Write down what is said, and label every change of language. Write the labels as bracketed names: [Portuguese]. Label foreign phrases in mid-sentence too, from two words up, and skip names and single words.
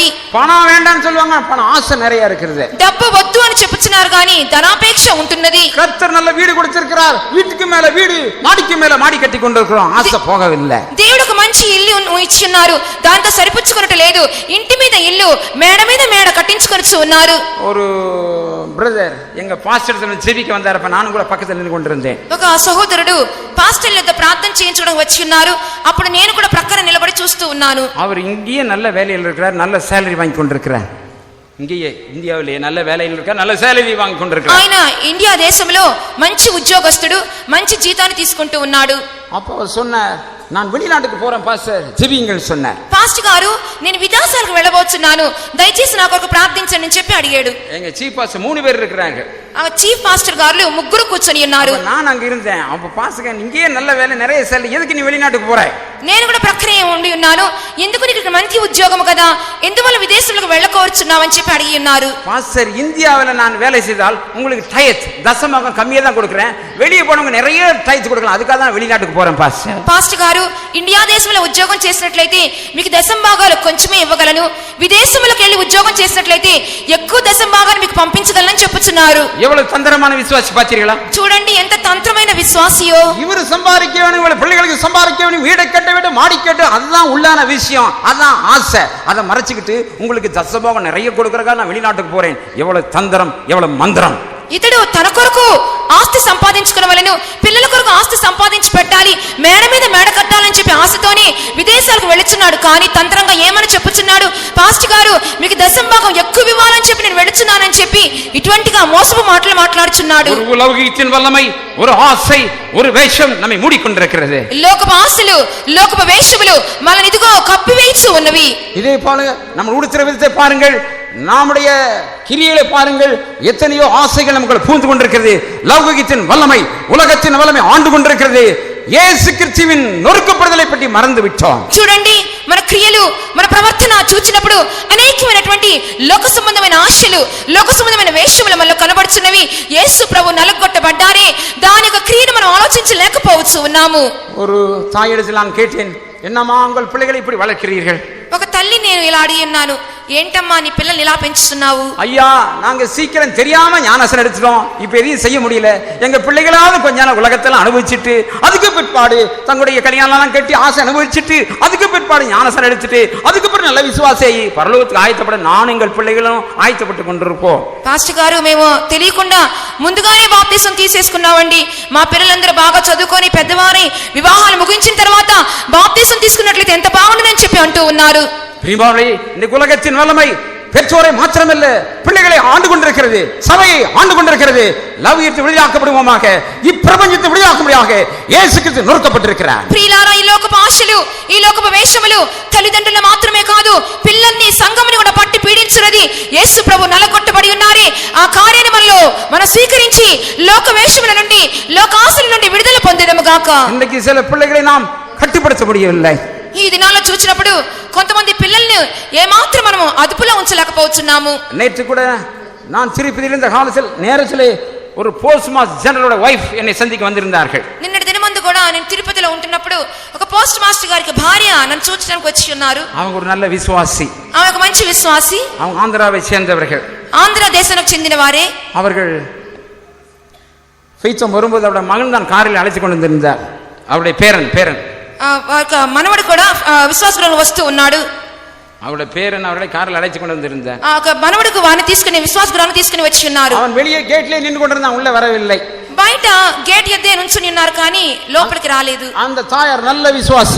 [Tamil] பணம் வேண்டாம்னு சொல்லுவாங்க, பணம் ஆசை நிறைய இருக்குது. [Telugu] డబ్బు వద్దు అని చెప్పుచున్నారు కానీ ధనాపేక్ష ఉంటున్నది. [Tamil] கர்த்தர் நல்ல வீடு கொடுத்திருக்கிறார், வீட்டுக்கு மேல வீடு, மாடிக்கு மேல மாடி கட்டி கொண்டிருக்கிறோம், ஆசை போகவில்லை. [Telugu] దేవుడు ఒక మంచి ఇల్లు ఇచ్చున్నారు, దాంతో సరిపుచ్చుకున్నట్టు లేదు. ఇంటి మీద ఇల్లు, మేడ మీద మేడ కట్టించుకొనిచ్చు ఉన్నారు. [Tamil] ஒரு பிரதர் எங்க பாஸ்டர் ஜெபிக்க வந்தாரப்ப நானும் கூட பக்கத்துல நின்று கொண்டிருந்தேன். [Telugu] ఒక సహోదరుడు పాస్టర్ వద్ద ప్రార్థన చేయించడానికి వచ్చి ఉన్నారు. అప్పుడు నేను కూడా ప్రక్కన నిలబడి చూస్తూ ఉన్నాను. [Tamil] அவர் இங்கேயே நல்ல வேலையில் இருக்கிறார், நல்ல சேலரி வாங்கி கொண்டிருக்கிறார். இங்கேயே இந்தியாவிலேயே நல்ல வேலையில் இருக்கார், நல்ல சேலரி வாங்கி கொண்டிருக்கிறார். [Telugu] ఆయన ఇండియా దేశంలో మంచి ఉద్యోగస్తుడు, మంచి జీతాన్ని తీసుకుంటూ ఉన్నాడు. [Tamil] அப்போ சொன்னார், நான் வெளிநாட்டுக்கு போறேன் பாஸ்டர், ஜெபிங்கள் சொன்னார். [Telugu] పాస్టర్ గారు, నేను విదేశాలకు వెళ్ళబోతున్నాను, దయచేసి నా కొరకు ప్రార్థించండి అని చెప్పి అడిగాడు. [Tamil] எங்க [English] chief pastor [Tamil] 3 பேர் இருக்கிறாங்க. [Telugu] ఆ [English] chief pastor [Telugu] గారు ముగ్గురు కూర్చొని ఉన్నారు. [Tamil] நான் அங்க இருந்தேன். அப்ப பாஸ்டர், இங்கேயே நல்ல வேலை, நிறைய சேலரி, எதுக்கு நீ வெளிநாட்டுக்கு போற? [Telugu] నేను కూడా ప్రక్కనే ఉండి ఉన్నాను. ఎందుకు నీకు మంచి ఉద్యోగం కదా, ఎందువల్ల విదేశంలోకి వెళ్ళకోరుచున్నావని చెప్పి అడిగి ఉన్నారు. [Tamil] பாஸ்டர், இந்தியாவில் நான் வேலை செய்தால் உங்களுக்கு டயத் தசமகம் கம்மியா தான் கொடுக்குறேன், வெளியே போனவங்க நிறைய டயத் கொடுக்கலாம், அதுக்காக தான் வெளிநாட்டுக்கு போறேன் பாஸ்டர். [Telugu] పాస్టర్ గారు, ఇండియా దేశంలో ఉద్యోగం చేసినట్లయితే మీకు దశం భాగాలు కొంచెమే ఇవ్వగలను, విదేశంలోకి వెళ్ళి ఉద్యోగం చేసినట్లయితే ఎక్కువ దశం భాగాలు మీకు పంపించగలనని చెప్పుచున్నారు. [Tamil] எவ்வளவு தந்திரமான விசுவாசி பாத்தீங்களா? [Telugu] చూడండి ఎంత తంత్రమైన విశ్వాసియో. [Tamil] இவரு சம்பாதிக்க வேணும், இவள பிள்ளைகளுக்கு சம்பாதிக்க வேணும், வீடை கட்ட வேண்டும், மாடி கட்ட, அதுதான் உள்ளான விஷயம், அதான் ஆசை. அதை மறைச்சுக்கிட்டு உங்களுக்கு தசமகம் நிறைய கொடுக்கறதுக்காக நான் வெளிநாட்டுக்கு போறேன். எவ்வளவு தந்திரம், எவ்வளவு மந்திரம். [Telugu] ఇతడు తన కొరకు ఆస్తి సంపాదించుకునవలెను, పిల్లల కొరకు ఆస్తి సంపాదించి పెట్టాలి, మేడ మీద మేడ కట్టాలని చెప్పి ఆశతోనే విదేశాలకు వెళుచున్నాడు. కానీ తంత్రంగా ఏమని చెప్పుచున్నాడు, పాస్టర్ గారు మీకు దశం భాగం ఎక్కువ ఇవ్వాలని చెప్పి నేను వెళుచున్నానని చెప్పి ఇటువంటిగా మోసపు మాటలు మాట్లాడుచున్నాడు. [Tamil] ஒரு உலகத்தின் வல்லமை, ஒரு ஆசை, ஒரு வேஷம் நம்மை மூடிக்கொண்டிருக்கிறது. [Telugu] లోకపు ఆశలు, లోకపు వేషములు మనల్ని ఇదిగో కప్పివేయిచు ఉన్నవి. [Tamil] இதே போல நம்ம உடுத்துற விதத்தை பாருங்கள், நம்முடைய கிரியைகளை பாருங்கள், எத்தனையோ ஆசைகள் நமக்கு பூந்து கொண்டிருக்கிறது. லௌகிகத்தின் வல்லமை, உலகத்தின் வல்லமை ஆண்டு கொண்டிருக்கிறது. இயேசு கிறிஸ்துவின் நொறுக்கப்படுதலை பற்றி மறந்து விட்டோம். [Telugu] చూడండి, మన క్రియలు, మన ప్రవర్తన చూచినప్పుడు అనేకమైనటువంటి లోక సంబంధమైన ఆశలు, లోక సంబంధమైన వేషములు మనలో కనబడుచున్నవి. యేసు ప్రభు నలగొట్టబడ్డారే, దాని యొక్క క్రియను మనం ఆలోచించలేకపోవచ్చు ఉన్నాము. [Tamil] ஒரு தாயிடத்தில் நான் கேட்டேன், என்னம்மா உங்கள் பிள்ளைகளை இப்படி வளர்க்கிறீர்கள்? [Telugu] ఒక తల్లి నేను ఇలా అడిగి ఉన్నాను, ఏంటమ్మా నీ పిల్లల్ని ఇలా పెంచుతున్నావు? [Tamil] ஐயா, நாங்க சீக்கிரம் தெரியாம ஞானசனம் எடுத்துட்டோம், இப்ப எதையும் செய்ய முடியல. எங்க பிள்ளைகளாவது கொஞ்ச நாள் உலகத்தெல்லாம் அனுபவிச்சுட்டு அதுக்கு பிற்பாடு தங்களுடைய கல்யாணம் கட்டி ஆசை அனுபவிச்சுட்டு அதுக்கு பிற்பாடு ஞானசனம் எடுத்துட்டு அதுக்கு பிறகு நல்ல விசுவாசி பரலோகத்துக்கு ஆயத்தப்பட நான் எங்கள் பிள்ளைகளும் ஆயத்தப்பட்டு கொண்டிருப்போம். [Telugu] పాస్టర్ గారు, మేము తెలియకుండా ముందుగానే బాప్తిసం తీసేసుకున్నామండి. మా పిల్లలందరూ బాగా చదువుకొని పెద్దవారై వివాహాలు ముగించిన తర్వాత బాప్తిసం తీసుకున్నట్లయితే ఎంత బాగుంటుందని చెప్పి అంటూ ఉన్నారు. [Tamil] பிரியமானவர்களே, இந்த உலகத்தின் வல்லமை பெற்றோரை மாத்திரமல்ல பிள்ளைகளை ஆண்டு கொண்டிருக்கிறது, சபையை ஆண்டு கொண்டிருக்கிறது. லௌகிகத்தை விடுதலையாக்கப்படுவோமாக, இப்பிரபஞ்சத்தை விடுதலையாக்கும்படியாக இயேசு கிறிஸ்து நொறுக்கப்பட்டிருக்கிறார். [Telugu] ప్రియులారా, ఈ లోకపు ఆశలు, ఈ లోకపు వేషములు తల్లిదండ్రులు మాత్రమే కాదు, పిల్లల్ని సంఘముని కూడా పట్టి పీడించున్నది. యేసు ప్రభు నలగొట్టబడి ఉన్నారే, ఆ కార్యాన్ని మనలో మనం స్వీకరించి లోక వేషముల నుండి, లోక ఆశల నుండి విడుదల పొందేదము గాక. [Tamil] இன்றைக்கு சில பிள்ளைகளை நாம் கட்டுப்படுத்த முடியவில்லை. [Telugu] ఈ దినాల్లో చూసినప్పుడు కొంతమంది పిల్లల్ని ఏమాత్రం మనము అదుపులో ఉంచలేకపోతున్నాము. [Tamil] நேற்று கூட நான் திருப்பதியில் இருந்த காலத்தில் நேரத்திலே ஒரு [English] post master [Tamil] ஜெனரலோட வைஃப் என்னை சந்திக்க வந்திருந்தார்கள். [Telugu] నిన్నటి దినమందు కూడా నేను తిరుపతిలో ఉంటున్నప్పుడు ఒక [English] post master [Telugu] గారికి భార్య నన్ను చూడడానికి వచ్చి ఉన్నారు. [Tamil] அவங்க ஒரு நல்ல விசுவாசி, [Telugu] ఆమె ఒక మంచి విశ్వాసి, [Tamil] அவங்க ஆந்திராவை சேர்ந்தவர்கள். [Telugu] ఆంధ్ర దేశానికి చెందిన వారే. [Tamil] அவர்கள் ஃபெய்த்தம் வரும்போது அவருடைய மகன் தான் காரில் அழைத்து கொண்டு வந்திருந்தார். அவருடைய பேரன் [Telugu] మనవడు కూడా విశ్వాసంలో వస్తూ ఉన్నాడు. [Tamil] அவருடைய பேரன் அவருடைய காரில் அழைத்து கொண்டு வந்திருந்தார். [Telugu] మనవడుకు వారిని తీసుకుని విశ్వాస గృహాన్ని తీసుకుని వచ్చి ఉన్నారు. [Tamil] அவன் வெளியே கேட்லயே நின்று கொண்டிருந்தான், உள்ள வரவில்லை. [Telugu] బయట గేట్ ఎద్దే నుంచుని ఉన్నారు, కానీ లోపలికి రాలేదు. [Tamil] அந்த தாயார் நல்ல விசுவாசி.